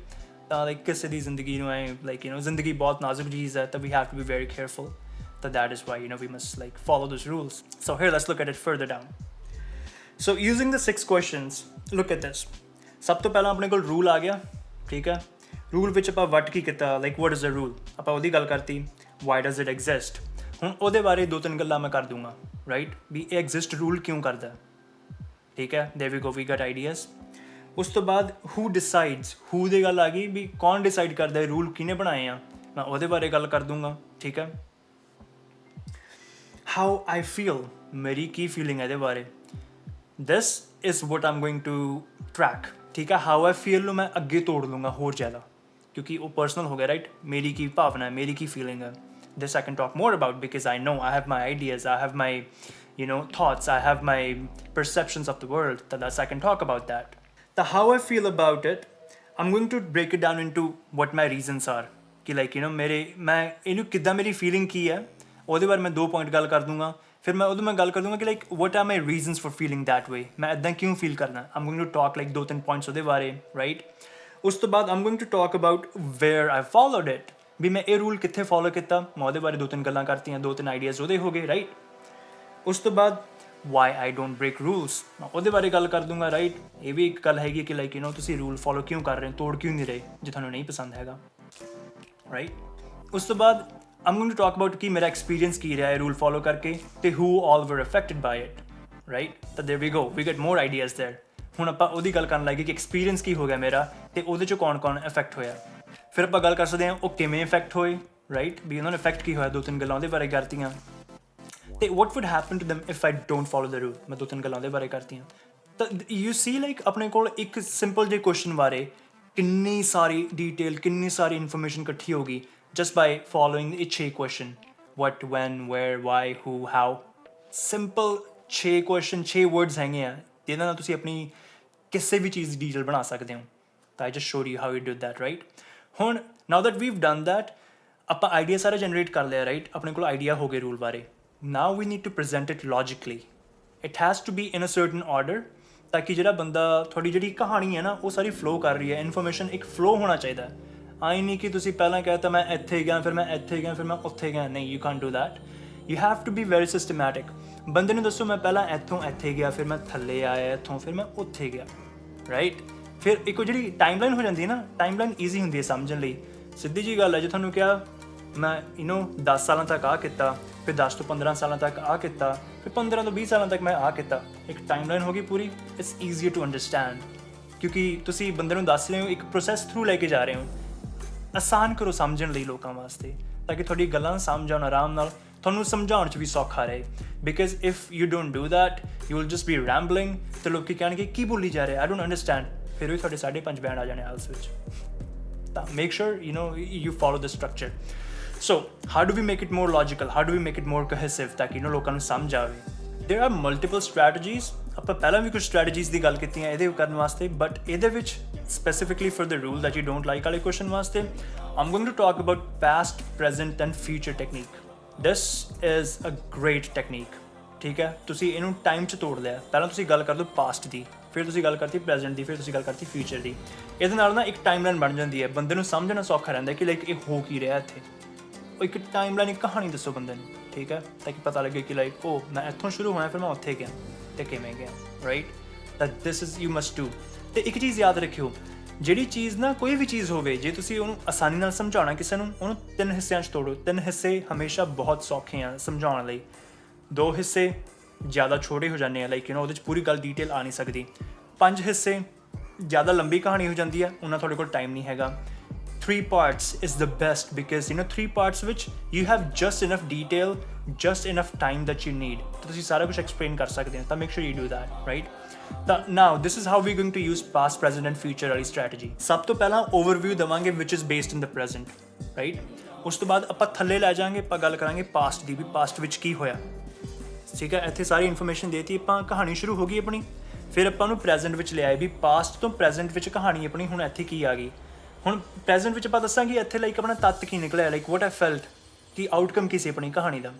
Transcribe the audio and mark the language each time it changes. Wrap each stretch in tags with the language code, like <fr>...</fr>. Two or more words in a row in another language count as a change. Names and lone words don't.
<pa>ਤਾਂ like ਕਿਸੇ ਦੀ ਜ਼ਿੰਦਗੀ ਨੂੰ like ਜ਼ਿੰਦਗੀ ਬਹੁਤ ਨਾਜ਼ੁਕ ਚੀਜ਼ ਹੈ, ਤਾਂ</pa> <en>we have to be very careful। ਤਾਂ that is why we must like follow those rules। so here let's look at it further down। so using the 6 questions, look at this।</en> <pa>ਸਭ ਤੋਂ ਪਹਿਲਾਂ ਆਪਣੇ ਕੋਲ rule ਆ ਗਿਆ, ਠੀਕ ਹੈ। rule ਵਿੱਚ ਆਪਾਂ what ਕੀ ਕੀਤਾ,</pa> <en>like what is the rule,</en> <pa>ਆਪਾਂ ਉਹਦੀ ਗੱਲ ਕਰਤੀ।</pa> <en>why does it exist,</en> <pa>ਹੁਣ ਉਹਦੇ ਬਾਰੇ 2-3 ਗੱਲਾਂ ਮੈਂ ਕਰ ਦੂੰਗਾ ਰਾਈਟ, ਵੀ ਇਹ</pa> <en>exist rule</en> <pa>ਕਿਉਂ ਕਰਦਾ, ਠੀਕ ਹੈ।</pa> <en>there we go, we got ideas।</en> <pa>ਉਸ ਤੋਂ ਬਾਅਦ</pa> <en>who decides,</en> <pa>who ਦੀ ਗੱਲ ਆ ਗਈ, ਵੀ ਕੌਣ ਡਿਸਾਈਡ ਕਰਦਾ ਇਹ ਰੂਲ ਕਿਹਨੇ ਬਣਾਏ ਆ, ਮੈਂ ਉਹਦੇ ਬਾਰੇ ਗੱਲ ਕਰ ਦੂੰਗਾ, ਠੀਕ ਹੈ।</pa> <en>how I feel,</en> <pa>ਮੇਰੀ ਕੀ ਫੀਲਿੰਗ ਹੈ ਇਹਦੇ ਬਾਰੇ,</pa> <en>this is what I'm going to track,</en> <pa>ਠੀਕ ਹੈ।</pa> <en>how I feel</en> <pa>ਨੂੰ ਮੈਂ ਅੱਗੇ ਤੋੜ ਲੂੰਗਾ ਹੋਰ ਜ਼ਿਆਦਾ, ਕਿਉਂਕਿ ਉਹ ਪਰਸਨਲ ਹੋ ਗਿਆ ਰਾਈਟ। ਮੇਰੀ ਕੀ ਭਾਵਨਾ ਹੈ, ਮੇਰੀ ਕੀ ਫੀਲਿੰਗ ਹੈ,</pa> <en>this I can talk more about because I know I have my ideas, I have my thoughts, I have my perceptions of the world, thus I can talk about that। the how I feel about it, I'm going to break it down into what my reasons are,</en> <pa>कि like मैं ਇਹਨੂੰ ਕਿੱਦਾਂ ਮੇਰੀ feeling ਕੀ ਹੈ, ਉਹਦੇ ਬਾਰੇ ਮੈਂ 2 ਪੁਆਇੰਟ ਗੱਲ ਕਰ ਦੂੰਗਾ। ਫਿਰ ਮੈਂ ਉਦੋਂ ਮੈਂ ਗੱਲ ਕਰ ਦੂੰਗਾ ਕਿ</pa> <en>like what are my reasons for feeling that way,</en> <pa>ਮੈਂ ਇੱਦਾਂ ਕਿਉਂ ਫੀਲ ਕਰਨਾ।</pa> <en>I'm going to talk like 2-3 points</en> <pa>ਉਹਦੇ ਬਾਰੇ ਰਾਈਟ। ਉਸ ਤੋਂ ਬਾਅਦ</pa> <en>I'm going to talk about where I followed it,</en> <pa>ਵੀ ਮੈਂ ਇਹ ਰੂਲ ਕਿੱਥੇ ਫੋਲੋ ਕੀਤਾ, ਮੈਂ ਉਹਦੇ ਬਾਰੇ 2-3 ਗੱਲਾਂ ਕਰਤੀਆਂ, 2-3 ਆਈਡੀਆਜ਼ ਉਹਦੇ ਹੋ ਗਏ ਰਾਈਟ। ਉਸ ਤੋਂ ਬਾਅਦ</pa> <en>why I don't break rules,</en> <pa>ਮੈਂ ਉਹਦੇ ਬਾਰੇ ਗੱਲ ਕਰ ਦੂੰਗਾ ਰਾਈਟ। ਇਹ ਵੀ ਇੱਕ ਗੱਲ ਹੈਗੀ ਕਿ ਲਾਈਕ ਤੁਸੀਂ</pa> <en>rule follow</en> <pa>ਕਿਉਂ ਕਰ ਰਹੇ ਹੋ, ਤੋੜ ਕਿਉਂ ਨਹੀਂ ਰਹੇ ਜੇ ਤੁਹਾਨੂੰ ਨਹੀਂ ਪਸੰਦ ਹੈਗਾ ਰਾਈਟ। ਉਸ ਤੋਂ ਬਾਅਦ</pa> <en>I'm going to talk about</en> <pa>ਕਿ ਮੇਰਾ ਐਕਸਪੀਰੀਅੰਸ ਕੀ ਰਿਹਾ ਹੈ</pa> <en>rule follow</en> <pa>ਕਰਕੇ, ਤੇ</pa> <en>who all were affected by it</en> <pa>ਰਾਈਟ।</pa> <en>ਤਾਂ there we go, we get more ideas there।</en> <pa>ਹੁਣ ਆਪਾਂ ਉਹਦੀ ਗੱਲ ਕਰਨ ਲੱਗੇ ਕਿ ਐਕਸਪੀਰੀਅੰਸ ਕੀ ਹੋ ਗਿਆ ਮੇਰਾ, ਤੇ ਉਹਦੇ 'ਚੋਂ ਕੌਣ ਇਫੈਕਟ ਹੋਇਆ। ਫਿਰ ਆਪਾਂ ਗੱਲ ਕਰ ਸਕਦੇ ਹਾਂ ਉਹ ਕਿਵੇਂ ਇਫੈਕਟ ਹੋਏ ਰਾਈਟ, ਵੀ ਉਹਨਾਂ ਨੂੰ ਇਫੈਕਟ ਕੀ ਹੋਇਆ, 2-3 ਗੱਲਾਂ ਉਹਦੇ ਬਾਰੇ ਕਰਤੀਆਂ।</pa> <en>ਤੇ what would happen to them if I don't follow the rule,</en> <pa>ਮੈਂ 2-3 ਗੱਲਾਂ ਉਹਦੇ ਬਾਰੇ ਕਰਤੀਆਂ। ਤਾਂ</pa> <en>you see like</en> <pa>ਆਪਣੇ ਕੋਲ ਇੱਕ ਸਿੰਪਲ ਜਿਹੇ ਕੁਐਸਚਨ ਬਾਰੇ ਕਿੰਨੀ ਸਾਰੀ ਡਿਟੇਲ, ਕਿੰਨੀ ਸਾਰੀ ਇਨਫੋਰਮੇਸ਼ਨ ਇਕੱਠੀ ਹੋ ਗਈ</pa> <en>just by following</en> <pa>ਇਹ 6 ਕੁਐਸਚਨ,</pa> <en>what, when, where, why, who, how।</en> <pa>ਸਿੰਪਲ 6 ਕੁਐਸਚਨ, 6 ਵਰਡਸ ਹੈਗੇ ਆ ਜਿਹਨਾਂ ਨਾਲ ਤੁਸੀਂ ਆਪਣੀ ਕਿਸੇ ਵੀ ਚੀਜ਼ ਦੀ ਡੀਟੇਲ ਬਣਾ ਸਕਦੇ ਹੋ।</pa> <en>ਤਾਂ I just showed you how you did that right। ਹੁਣ now that we've done that,</en> <pa>ਆਪਾਂ ਆਈਡੀਆ ਸਾਰਾ ਜਨਰੇਟ ਕਰ ਲਿਆ ਰਾਈਟ, ਆਪਣੇ ਕੋਲ ਆਈਡੀਆ ਹੋ ਗਏ ਰੂਲ ਬਾਰੇ।</pa> <en>now we need to present it logically, it has to be in a certain order,</en> <pa>ਤਾਂ ਕਿ ਜਿਹੜਾ ਬੰਦਾ ਤੁਹਾਡੀ ਜਿਹੜੀ ਕਹਾਣੀ ਹੈ ਨਾ ਉਹ ਸਾਰੀ ਫਲੋ ਕਰ ਰਹੀ ਹੈ, ਇਨਫੋਰਮੇਸ਼ਨ ਇੱਕ ਫਲੋ ਹੋਣਾ ਚਾਹੀਦਾ। ਆਈ ਨਹੀਂ ਕਿ ਤੁਸੀਂ ਪਹਿਲਾਂ ਕਹਿਤਾ ਮੈਂ ਇੱਥੇ ਗਿਆ, ਫਿਰ ਮੈਂ ਇੱਥੇ ਗਿਆ, ਫਿਰ ਮੈਂ ਉੱਥੇ ਗਿਆ, ਨਹੀਂ,</pa> <en>you can't do that। you have to be very systematic।</en> <pa>ਬੰਦੇ ਨੂੰ ਦੱਸੋ ਮੈਂ ਪਹਿਲਾਂ ਇੱਥੋਂ ਇੱਥੇ ਗਿਆ, ਫਿਰ ਮੈਂ ਥੱਲੇ ਆਇਆ ਇੱਥੋਂ, ਫਿਰ ਮੈਂ ਉੱਥੇ ਗਿਆ, ਰਾਈਟ। ਫਿਰ ਇੱਕ ਜਿਹੜੀ ਟਾਈਮਲਾਈਨ ਹੋ ਜਾਂਦੀ ਹੈ ਨਾ, ਟਾਈਮਲਾਈਨ ਈਜ਼ੀ ਹੁੰਦੀ ਹੈ ਸਮਝਣ ਲਈ। ਸਿੱਧੀ ਜੀ ਗੱਲ ਹੈ, ਜੇ ਤੁਹਾਨੂੰ ਕਿਹਾ ਮੈਂ 10 ਸਾਲਾਂ ਤੱਕ ਆਹ ਕੀਤਾ, ਫਿਰ 10 ਤੋਂ 15 ਸਾਲਾਂ ਤੱਕ ਆਹ ਕੀਤਾ, ਫਿਰ 15 ਤੋਂ 20 ਸਾਲਾਂ ਤੱਕ ਮੈਂ ਆਹ ਕੀਤਾ, ਇੱਕ ਟਾਈਮਲਾਈਨ ਹੋ ਗਈ ਪੂਰੀ।</pa> <en>It's easier to understand,</en> <pa>ਕਿਉਂਕਿ ਤੁਸੀਂ ਬੰਦੇ ਨੂੰ ਦੱਸ ਰਹੇ ਹੋ, ਇੱਕ</pa> <en>process through</en> <pa>ਲੈ ਕੇ ਜਾ ਰਹੇ ਹੋ। ਆਸਾਨ ਕਰੋ ਸਮਝਣ ਲਈ ਲੋਕਾਂ ਵਾਸਤੇ, ਤਾਂ ਕਿ ਤੁਹਾਡੀ ਗੱਲਾਂ ਨੂੰ ਸਮਝ ਆਉਣ ਆਰਾਮ ਨਾਲ, ਤੁਹਾਨੂੰ ਸਮਝਾਉਣ 'ਚ ਵੀ ਸੌਖਾ ਰਹੇ।</pa> <en>because if you don't do that you will just be rambling,</en> <pa>ਅਤੇ ਲੋਕ ਕਹਿਣਗੇ ਕੀ ਬੋਲੀ ਜਾ ਰਿਹਾ,</pa> <en>I don't understand,</en> <pa>ਫਿਰ ਵੀ ਤੁਹਾਡੇ 5.5 ਬੈਂਡ ਆ ਜਾਣੇ IELTS ਵਿੱਚ।</pa> <en>ਤਾਂ make sure you follow the structure. So how do we make it more logical, how do we make it more cohesive,</en> <pa>ਤਾਂ ਕਿ ਲੋਕਾਂ ਨੂੰ ਸਮਝ ਆਵੇ?</pa> <en>There are multiple strategies.</en> <pa>ਆਪਾਂ ਪਹਿਲਾਂ ਵੀ ਕੁਝ strategies ਦੀ ਗੱਲ ਕੀਤੀ ਹੈ ਇਹਦੇ ਕਰਨ ਵਾਸਤੇ, ਬਟ ਇਹਦੇ ਵਿੱਚ</pa> <en>specifically for the rule that you don't like</en> <pa>ਵਾਲੇ question ਵਾਸਤੇ</pa> <en>I'm going to talk about past, present and future technique. This is a great technique.</en> <pa>ਠੀਕ ਹੈ, ਤੁਸੀਂ ਇਹਨੂੰ ਟਾਈਮ 'ਚ ਤੋੜ ਲਿਆ। ਪਹਿਲਾਂ ਤੁਸੀਂ ਗੱਲ ਕਰ ਲਓ ਪਾਸਟ ਦੀ, ਫਿਰ ਤੁਸੀਂ ਗੱਲ ਕਰਤੀ ਪ੍ਰੈਜ਼ੈਂਟ ਦੀ, ਫਿਰ ਤੁਸੀਂ ਗੱਲ ਕਰਤੀ ਫਿਊਚਰ ਦੀ। ਇਹਦੇ ਨਾਲ ਨਾ ਇੱਕ ਟਾਈਮਲਾਈਨ ਬਣ ਜਾਂਦੀ ਹੈ, ਬੰਦੇ ਨੂੰ ਸਮਝਣਾ ਸੌਖਾ ਰਹਿੰਦਾ ਕਿ ਲਾਈਕ ਇਹ ਹੋ ਕੀ ਰਿਹਾ ਇੱਥੇ। ਉਹ ਇੱਕ ਟਾਈਮਲਾਈਨ, ਇੱਕ ਕਹਾਣੀ ਦੱਸੋ ਬੰਦੇ ਨੂੰ, ਠੀਕ ਹੈ, ਤਾਂ ਕਿ ਪਤਾ ਲੱਗੇ ਕਿ ਲਾਈਕ ਮੈਂ ਇੱਥੋਂ ਸ਼ੁਰੂ ਹੋਇਆ, ਫਿਰ ਮੈਂ ਉੱਥੇ ਗਿਆ ਅਤੇ ਕਿਵੇਂ ਗਿਆ, ਰਾਈਟ।</pa> <en>that this is you must do.</en> <pa>ਅਤੇ ਇੱਕ ਚੀਜ਼ ਯਾਦ ਰੱਖਿਓ, ਜਿਹੜੀ ਚੀਜ਼ ਨਾ, ਕੋਈ ਵੀ ਚੀਜ਼ ਹੋਵੇ, ਜੇ ਤੁਸੀਂ ਉਹਨੂੰ ਆਸਾਨੀ ਨਾਲ ਸਮਝਾਉਣਾ ਕਿਸੇ ਨੂੰ, ਉਹਨੂੰ 3 ਹਿੱਸਿਆਂ 'ਚ ਤੋੜੋ। 3 ਹਿੱਸੇ ਹਮੇਸ਼ਾ ਬਹੁਤ ਸੌਖੇ ਆ ਸਮਝਾਉਣ ਲਈ। 2 ਹਿੱਸੇ ਜ਼ਿਆਦਾ ਛੋਟੇ ਹੋ ਜਾਂਦੇ ਆ, ਲਾਈਕ ਉਹਦੇ 'ਚ ਪੂਰੀ ਗੱਲ ਡੀਟੇਲ ਆ ਨਹੀਂ ਸਕਦੀ। 5 ਹਿੱਸੇ ਜ਼ਿਆਦਾ ਲੰਬੀ ਕਹਾਣੀ ਹੋ ਜਾਂਦੀ ਹੈ, ਉਹਨਾਂ ਤੁਹਾਡੇ ਕੋਲ ਟਾਈਮ ਨਹੀਂ ਹੈਗਾ।</pa> <en>3 parts is the best because 3 parts which you have just enough detail, just enough time that you need.</en> <pa>ਤੁਸੀਂ ਸਾਰਾ ਕੁਝ ਐਕਸਪਲੇਨ ਕਰ ਸਕਦੇ ਹੋ, ਤਾਂ</pa> <en>make sure you do that, right? Now this is how we're going to use past, present and future ਵਾਲੀ strategy.</en> <pa>ਸਭ ਤੋਂ ਪਹਿਲਾਂ overview ਦੇਵਾਂਗੇ</pa> <en>which is based in the present, right?</en> <pa>ਉਸ ਤੋਂ ਬਾਅਦ ਆਪਾਂ ਥੱਲੇ ਲੈ ਜਾਵਾਂਗੇ, ਆਪਾਂ ਗੱਲ ਕਰਾਂਗੇ ਪਾਸਟ ਦੀ, ਵੀ ਪਾਸਟ ਵਿੱਚ ਕੀ ਹੋਇਆ, ਠੀਕ ਹੈ। ਇੱਥੇ ਸਾਰੀ ਇਨਫੋਰਮੇਸ਼ਨ ਦੇਤੀ, ਆਪਾਂ ਕਹਾਣੀ ਸ਼ੁਰੂ ਹੋ ਗਈ ਆਪਣੀ। ਫਿਰ ਆਪਾਂ ਉਹਨੂੰ ਪ੍ਰੈਜ਼ੈਂਟ ਵਿੱਚ ਲਿਆਏ, ਵੀ ਪਾਸਟ ਤੋਂ ਪ੍ਰੈਜ਼ੈਂਟ ਵਿੱਚ ਕਹਾਣੀ ਆਪਣੀ ਹੁਣ ਇੱਥੇ ਕੀ ਆ ਗਈ। ਹੁਣ ਪ੍ਰੈਜ਼ੈਂਟ ਵਿੱਚ ਆਪਾਂ ਦੱਸਾਂਗੇ ਇੱਥੇ ਲਾਈਕ ਆਪਣਾ ਤੱਤ ਕੀ ਨਿਕਲਿਆ,</pa> <en>like what I felt,</en> <pa>ਕਿ ਆਊਟਕਮ ਕੀ ਸੀ ਆਪਣੀ ਕਹਾਣੀ ਦਾ।</pa>